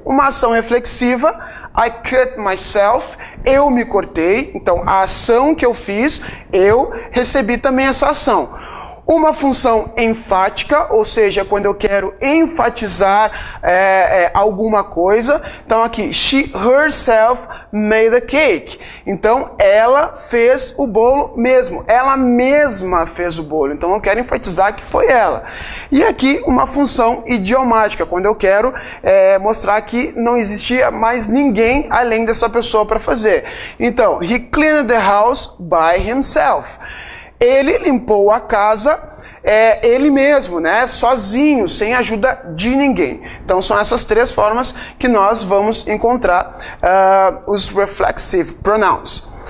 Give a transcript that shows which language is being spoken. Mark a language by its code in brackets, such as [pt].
[pt] Uma ação reflexiva, [en] I cut myself, [pt] eu me cortei. Então a ação que eu fiz, eu recebi também essa ação. Uma função enfática, ou seja, quando eu quero enfatizar alguma coisa. Então aqui, [en] she herself made a cake. [pt] Então ela fez o bolo mesmo. Ela mesma fez o bolo. Então eu quero enfatizar que foi ela. E aqui uma função idiomática, quando eu quero mostrar que não existia mais ninguém além dessa pessoa para fazer. Então, [en] he cleaned the house by himself. [pt] Ele limpou a casa ele mesmo, né? Sozinho, sem ajuda de ninguém. Então são essas três formas que nós vamos encontrar os reflexive pronouns.